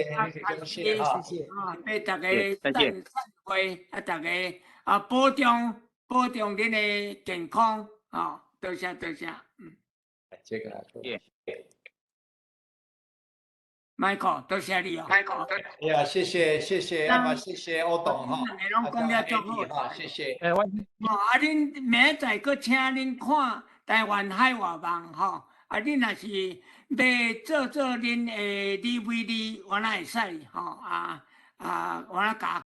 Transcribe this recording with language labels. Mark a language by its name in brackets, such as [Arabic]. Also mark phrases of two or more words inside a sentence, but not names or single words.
[Min Nan Chinese] 俾大家散会，大家保重恁的健康，多谢。这个 Michael， 多谢你哦。呀，谢谢，谢谢欧董哈。拢讲了足好，谢谢。恁明仔搁请恁看台湾海外网吼，恁若是要做恁的 DVD，我哪会使吼我甲。